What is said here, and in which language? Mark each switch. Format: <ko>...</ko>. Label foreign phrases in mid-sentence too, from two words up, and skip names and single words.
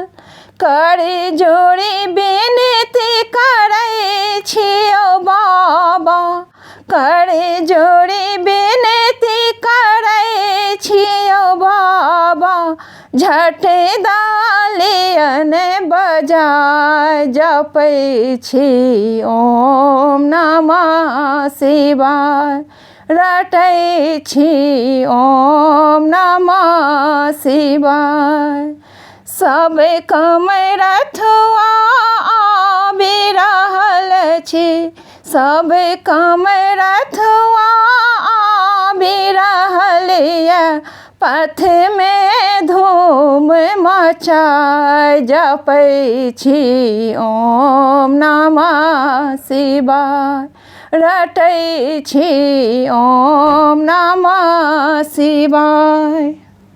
<mai>कर जोड़ी विनती करै छियौ बाबा कर जोड़ी विनती करै छियौ बाबा झट डालियन बजाय जपै छी</mai> <sa>ओम नमः शिवाय</sa> <mai>रटै छी</mai> <sa>ओम नमः शिवाय।</sa> <mai>सब कमरथुआ आबि रहल छी सब कमरथुआ आबि रहल ये पथ में धूम मचाय जपै छी</mai> <sa>ओम नमः शिवाय</sa> <mai>रटै छी</mai> <sa>ओम नमः शिवाय।</sa>